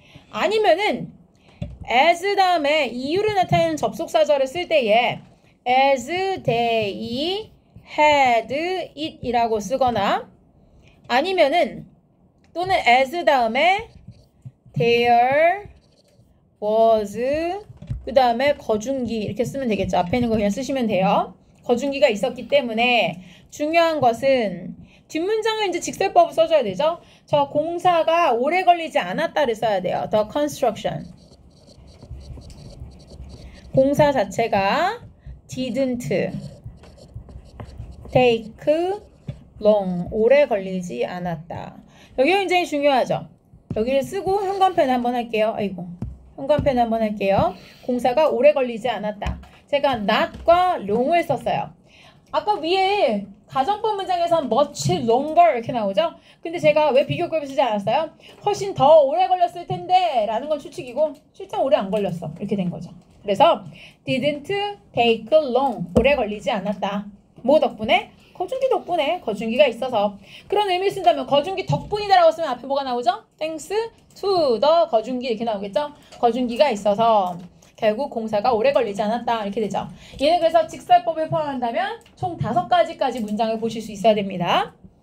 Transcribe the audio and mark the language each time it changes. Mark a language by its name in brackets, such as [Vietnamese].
[Korean] 아니면은 as 다음에 이유를 나타내는 접속사절을 쓸 때에 [English] as they had it [Korean] 이라고 쓰거나 아니면은 또는 as 다음에 [English] there was [Korean] 그 다음에 거중기 이렇게 쓰면 되겠죠. 앞에 있는 거 그냥 쓰시면 돼요. 거중기가 있었기 때문에 중요한 것은 뒷문장은 이제 직설법을 써줘야 되죠. 저 공사가 오래 걸리지 않았다를 써야 돼요. [English] The construction. [Korean] 공사 자체가 [English] didn't take long. [Korean] 오래 걸리지 않았다. 여기 굉장히 중요하죠. 여기를 쓰고 현관펜 한번 할게요. 아이고. 현관펜 한번 할게요. 공사가 오래 걸리지 않았다. 제가 not과 long을 썼어요. 아까 위에 가정법 문장에서는 [English] much longer [Korean] 이렇게 나오죠? 근데 제가 왜 비교급을 쓰지 않았어요? 훨씬 더 오래 걸렸을 텐데 라는 건 추측이고 실제 오래 안 걸렸어. 이렇게 된 거죠. 그래서 [English] didn't take long. [Korean] 오래 걸리지 않았다. 뭐 덕분에? 거중기 덕분에. 거중기가 있어서. 그런 의미를 쓴다면 거중기 덕분이다라고 쓰면 앞에 뭐가 나오죠? [English] Thanks to the [Korean] 거중기 이렇게 나오겠죠? 거중기가 있어서 결국 공사가 오래 걸리지 않았다 이렇게 되죠. 얘는 그래서 직설법을 포함한다면 총 5가지까지 문장을 보실 수 있어야 됩니다.